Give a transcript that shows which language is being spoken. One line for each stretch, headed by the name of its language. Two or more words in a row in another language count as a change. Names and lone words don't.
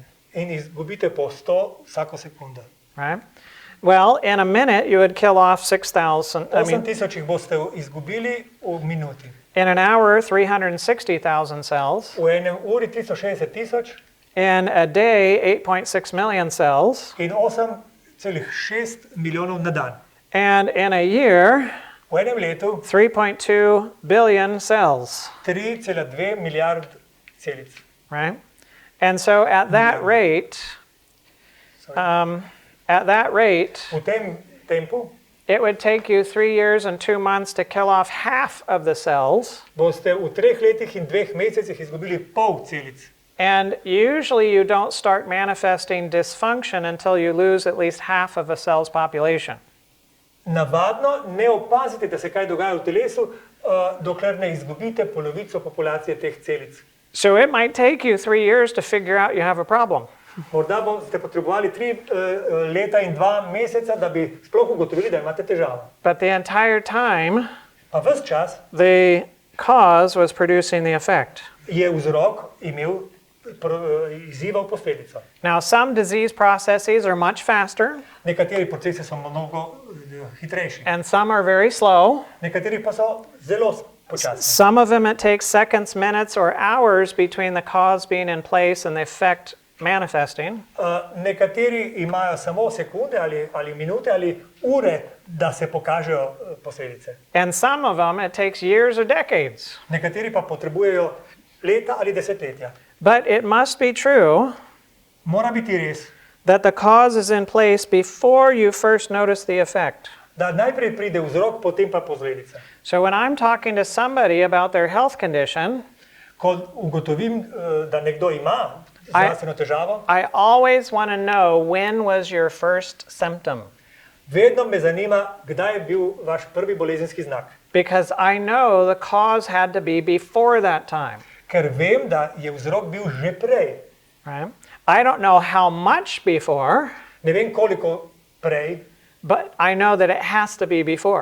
Slovenian: In izgubite po 100 vsako sekundo.
English: right? Well, in a minute you would kill off 6,000,
Slovenian: 8000 jih boste izgubili v minuti.
English: in an hour 360,000 cells,
Slovenian: V enem uri 360 000
English: in a day 8.6 million cells,
Slovenian: in 8,6 milijonov na dan.
English: and in a year
Slovenian: V enem letu
English: 3.2 billion cells,
Slovenian: 3,2 milijard celic.
English: right? And so at that rate,
Slovenian: V tem tempu
English: it would take you 3 years and 2 months to kill off half of the cells.
Slovenian: boste v 3 letih in 2 mesecih izgubili pol celic.
English: And usually you don't start manifesting dysfunction until you lose at least half of a cell's population.
Slovenian: Navadno ne opazite, da se kaj dogaja v telesu, dokler ne izgubite polovico populacije teh celic.
English: So it might take you 3 years to figure out you have a problem.
Slovenian: Morda boste potrebovali 3 leta in 2 meseca, da bi sploh ugotovili, da imate težavo.
English: But the entire time,
Slovenian: Pa ves čas
English: the cause was producing the effect.
Slovenian: je vzrok imel izzival posledico.
English: Now, some disease processes are much faster,
Slovenian: Nekateri procesi so mnogo hitrejši,
English: and some are very slow.
Slovenian: nekateri pa so zelo počasni.
English: Some of them it takes seconds, minutes, or hours between the cause being in place and the effect manifesting.
Slovenian: Nekateri imajo samo sekunde ali minute ali ure, da se pokažejo posledice.
English: And some of them it takes years or decades.
Slovenian: Nekateri pa potrebujejo leta ali desetletja.
English: But it must be true
Slovenian: Mora biti res,
English: that the cause is in place before you first notice the effect.
Slovenian: da najprej pride vzrok, potem pa posledica.
English: So when I'm talking to somebody about their health condition,
Slovenian: Ko ugotovim, da nekdo ima zdravstveno težavo,
English: I always want to know when was your first symptom,
Slovenian: vedno me zanima, kdaj je bil vaš prvi bolezenski znak.
English: because I know the cause had to be before that time.
Slovenian: Ker vem, da je vzrok bil že prej.
English: Right? I don't know how much before,
Slovenian: Ne vem, koliko prej,
English: but I know that it has to be before.